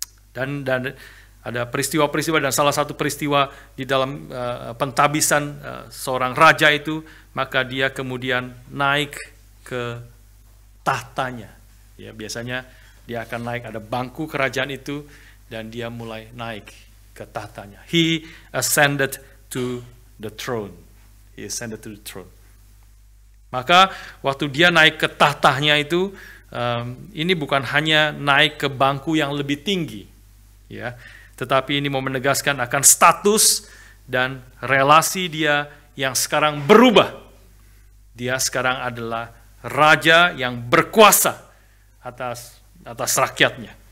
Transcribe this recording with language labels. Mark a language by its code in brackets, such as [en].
[id] Dan ada peristiwa-peristiwa, dan salah satu peristiwa di dalam pentabisan seorang raja itu, maka dia kemudian naik ke tahtanya. Ya, biasanya dia akan naik, ada bangku kerajaan itu, dan dia mulai naik ke tahtanya. [en] He ascended to the throne. He ascended to the throne. [id] Maka waktu dia naik ke tahtanya itu, ini bukan hanya naik ke bangku yang lebih tinggi, ya, tetapi ini mau menegaskan akan status dan relasi dia yang sekarang berubah. Dia sekarang adalah raja yang berkuasa atas rakyatnya.